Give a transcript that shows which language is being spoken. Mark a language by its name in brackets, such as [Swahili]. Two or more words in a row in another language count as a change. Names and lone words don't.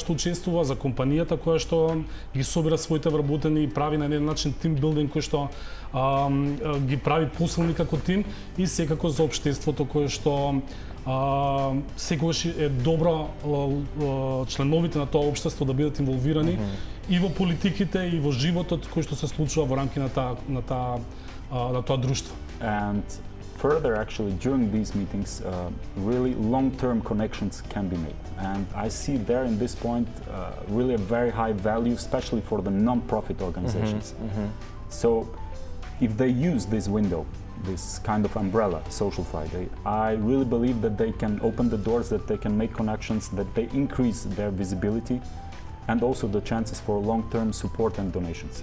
[Macedonian] што учествува, за компанијата која што ги собира своите вработени и прави на еден начин [English] team building [Macedonian] кој што ги прави посилни како тим и секако за општеството кое што секогаш е добро членовите на тоа општество да бидат инволвирани и во политиките и во животот кој што се случува во рамки на тоа друштво. [English] And further, actually, during these meetings, really long-term connections can be made. And I see there in this point really a very high value, especially for the non-profit organizations. So if they use this window, this kind of umbrella, Social Friday, I really believe that they can open the doors, that they can make connections, that they increase their visibility, and also the chances for long-term support and donations.